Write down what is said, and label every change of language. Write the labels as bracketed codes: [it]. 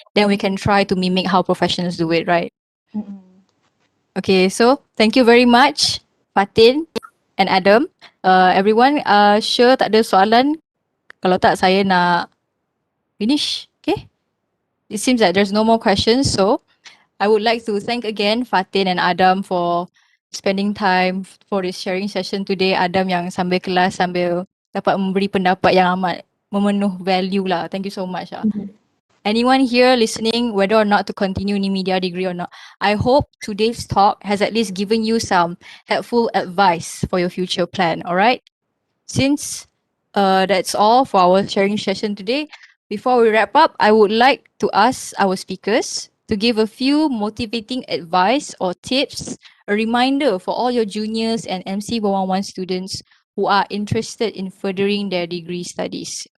[en] Then we can try to mimic how professionals do it, right? Okay, so thank you very much Fathin and Adam. [ms] Everyone, sure tak ada soalan? Kalau tak, saya nak finish. Okay? [en] It seems that there's no more questions. So I would like to thank again Fathin and Adam for spending time for this sharing session today. [ms] Adam yang sambil kelas sambil dapat memberi pendapat yang amat memenuh value lah. [en] Thank you so much lah. Anyone here listening, whether or not to continue new media degree or not, I hope today's talk has at least given you some helpful advice for your future plan, alright? Since that's all for our sharing session today, before we wrap up, I would like to ask our speakers to give a few motivating advice or tips, a reminder for all your juniors and MC 111 students who are interested in furthering their degree studies.